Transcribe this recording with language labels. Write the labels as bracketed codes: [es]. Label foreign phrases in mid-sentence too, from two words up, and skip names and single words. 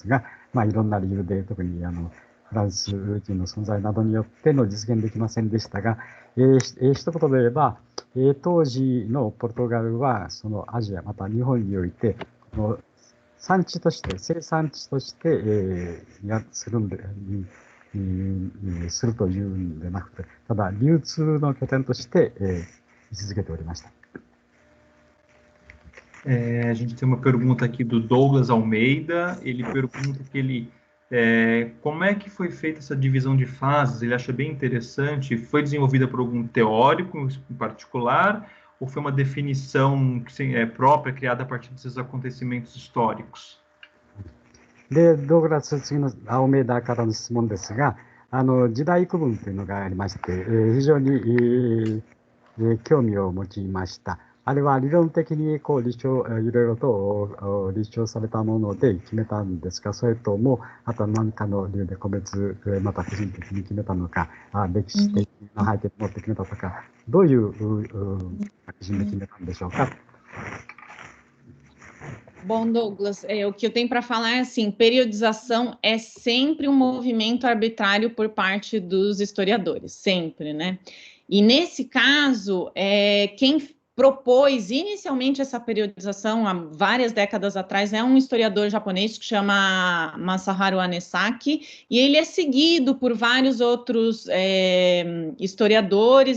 [ja] が、いろんな理由で特にフランス人の存在などによっての実現できませんでしたが、一言で言えば、当時のポルトガルはそのアジアまた日本においてこの産地として生産地としてするというんでなくて、ただ流通の拠点として位置づけておりました。 [pt] A gente tem uma pergunta aqui do Douglas Almeida. Ele pergunta como é que foi feita essa divisão de fases. Ele acha bem interessante. Foi desenvolvida por algum teórico em particular ou foi uma definição própria criada a partir desses acontecimentos históricos? [ja] で、ドグラス次のアオメダからの質問ですが、時代区分というのがありまして、非常に興味を持ちました。あれは理論的にいろいろと立証されたもので決めたんですか、それともあとは何かの理由で個別また個人的に決めたのか、歴史的な背景を持って決めたとか、どういう基準で決めたんでしょうか。 [pt] Bom, Douglas, o que eu tenho para falar é assim, periodização é sempre um movimento arbitrário por parte dos historiadores, sempre, né? E nesse caso, quem propôs inicialmente essa periodização há várias décadas atrás é um historiador japonês que chama Masaharu Anesaki, e ele é seguido por vários outros historiadores.